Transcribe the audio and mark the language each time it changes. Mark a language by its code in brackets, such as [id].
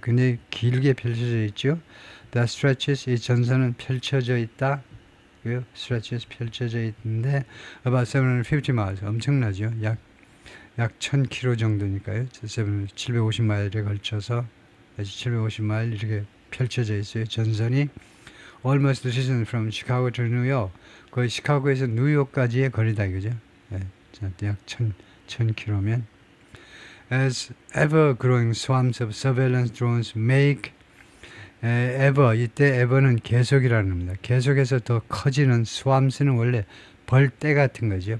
[ko] 굉장히 길게 펼쳐져 있죠. [en] The stretches [ko] 이 전선은 펼쳐져 있다. stretches 펼쳐져 있는데 [en] about 750 miles [ko] 엄청나죠. 약 1000km 정도니까요. 750마일에 걸쳐서 750마일 이렇게 펼쳐져 있어요. 전선이 [en] almost the distance from Chicago to New York. [ko] 거의 시카고에서 뉴욕까지의 거리다 이거죠. 약 1000km면 [en] as ever-growing swarms of surveillance drones make [ko] 이때 ever는 계속이라는 겁니다. 계속해서 더 커지는 swarms는 원래 벌떼 같은 거죠.